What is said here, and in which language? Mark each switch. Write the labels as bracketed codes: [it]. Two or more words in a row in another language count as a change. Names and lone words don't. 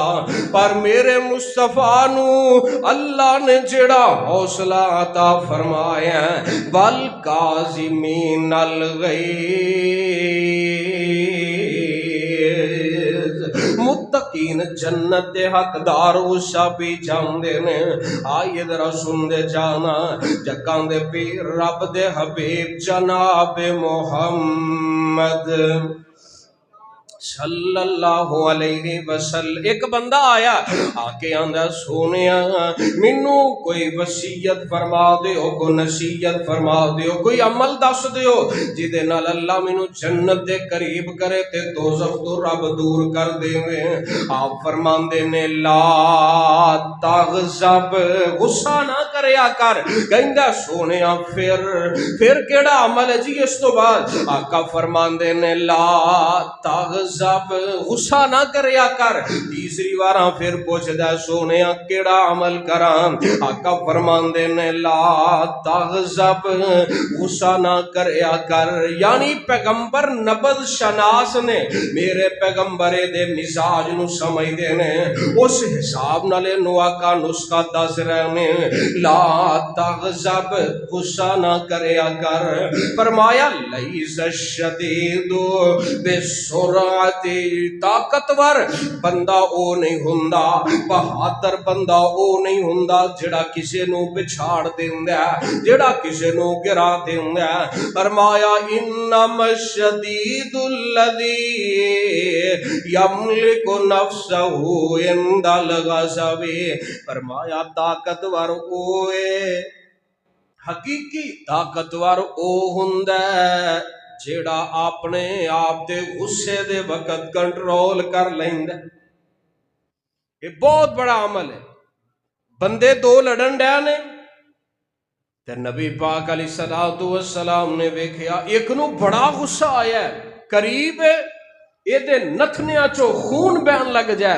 [pa] پر میرے مصطفیٰ نو اللہ نے جڑا حوصلہ عطا فرمایا, [ar] والکاظمین الغیظ, [pa] متقین جنت دے حقدار غصہ پی جاندے نے. آئیے ذرا سن دے جانا جگاں دے پیر رب دے حبیب جناب محمد [ar] صلی اللہ علیہ وسلم. [pa] ایک بندہ آیا آ کے آندا سونیا مینو کوئی وصیت فرما دیو, کوئی نصیحت فرما دیو, کوئی عمل دس دیو جدے نال اللہ مینو جنت دے قریب کرے تے دوزخ تو رب دور کر دے. آپ فرماندے نے [ar] لا تغضب, [pa] غصہ نہ کریا کر. کہندا سونیا پھر کیڑا عمل ہے جی اس تو بعد؟ آقا فرماندے نے [ar] لا تغضب, [pa] غصہ نہ کریا کر. تیسری واراں پھر پوچھدا سونیا کیڑا عمل کراں؟ آقا فرماندے نے [ar] لا تغضب, [pa] غصہ نہ کریا کر. یعنی پیغمبر نبض شناس نے, میرے پیغمبر دے مزاج نو سمجھ دے نے, اس حساب نال نو آقا نسخہ دس رہے نے. [ar] لا تغضب, [pa] غصہ نہ کریا کر. فرمایا [ar] لیس الشدید بسرعت, [pa] طاقتور بندہ او نہیں ہوندا, بہادر بندہ او نہیں ہوندا جڑا کسے نو پچھاڑ دیندا, جڑا کسے نو گرا دیندا. [ar] فرمایا انما الشدید الذی یملک نفسہ عند الغضب, [pa] فرمایا طاقتور اوے, حقیقی طاقتور او ہوندا جیڑا اپنے آپ دے غصے دے وقت کنٹرول کر لیندا. [ur] یہ بہت بڑا عمل ہے. [pa] بندے دو لڑن ڈے نے تے نبی پاک [ar] علیہ الصلوۃ والسلام [pa] نے ویکھیا ایک نو بڑا غصہ آیا ہے, قریب ہے اے دے نتھنیاں چوں خون بہن لگ جائے.